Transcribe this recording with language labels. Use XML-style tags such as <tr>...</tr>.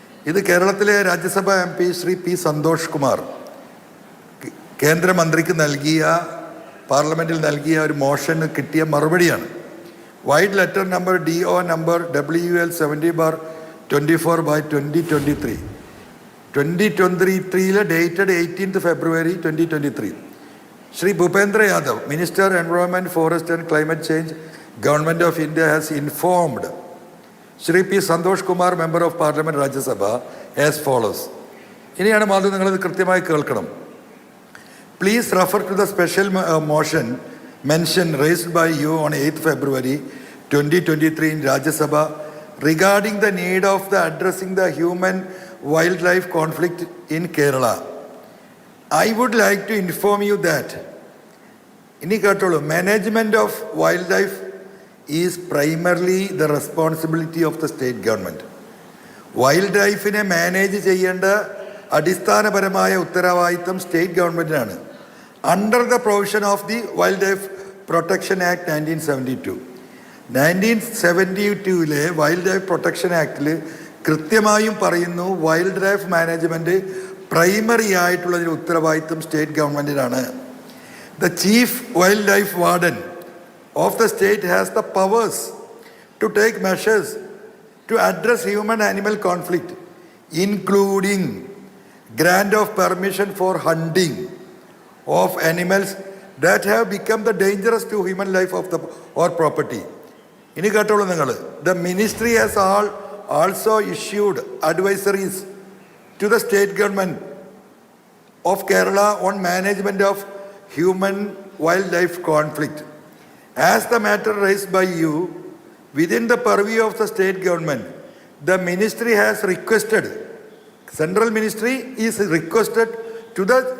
<ml>ഇത് കേരളത്തിലെ രാജ്യസഭാ MP Shri P. Santhosh Kumar കേന്ദ്രമന്ത്രിക്ക് പാർലമെൻറ്റിൽ നൽകിയ ഒരു മോഷന് കിട്ടിയ മറുപടിയാണ്.</ml> <en>Vide letter number DO number WL 70/24/2023 2023 dated 18th February 2023. Shri Bhupendra Yadav, Minister Environment, Forest and Climate Change, Government of India has informed Shri P. Santosh Kumar, Member of Parliament, Rajya Sabha, as follows.</en> <ml>ഇനിയാണ് മാധു നിങ്ങളിത് കൃത്യമായി കേൾക്കണം.</ml> <en>Please refer to the special motion mentioned raised by you on 8th February 2023 in Rajya Sabha regarding the need of addressing the human-wildlife conflict in Kerala. I would like to inform you that management of wildlife is primarily the responsibility of the state government.</en> <ml>Wild manage ചെയ്യേണ്ട അടിസ്ഥാനപരമായ ഉത്തരവാദിത്തം state ഗവൺമെൻറ്റിനാണ്.</ml> <en>Under the provision of the wild life protection act 1972.</en> <ml>1972 wild life protection ആക്ടിൽ കൃത്യമായും പറയുന്നു, wild life management primary ആയിട്ടുള്ളതിന് ഉത്തരവാദിത്തം state ഗവൺമെൻറ്റിനാണ്.</ml> <en>The chief wild life warden of the state has the powers to take measures to address human animal conflict, including grant of permission for hunting of animals that have become the dangerous to human life of the or property.</en> <ml>ഇനി കേട്ടോളൂ നിങ്ങൾ.</ml> <en>The ministry has also issued advisories to the state government of Kerala on management of human wildlife conflict. As the matter raised by you within the purview of the state government, the ministry has requested, Central Ministry is requested to the</en>